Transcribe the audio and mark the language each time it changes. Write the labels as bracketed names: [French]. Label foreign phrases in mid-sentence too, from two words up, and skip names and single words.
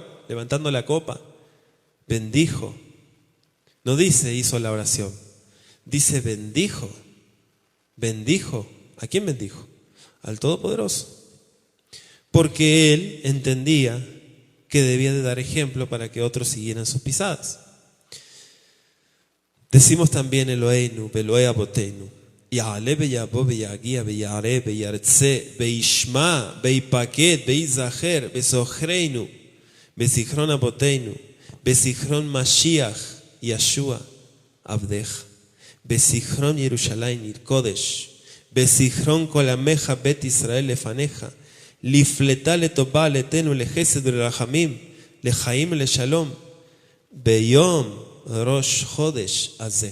[Spanish] Levantando la copa, bendijo. No dice hizo la oración, dice bendijo. Bendijo. ¿A quién bendijo? Al Todopoderoso. Porque él entendía que debía de dar ejemplo para que otros siguieran sus pisadas. Decimos también [Hebrew] אלוהינו, אלוהי אבותינו. יעלה ויבוא ויגיע ויראה וירצה וישמע ויפקד ויזכר זכרוננו וזכרון אבותינו וזכרון משיח ישוע עבדך וזכרון ירושלים עיר קדשך וזכרון כל עמך בית ישראל לפניך לפליטה לטובה לחן לחסד לרחמים לחיים לשלום ביום ראש חודש הזה.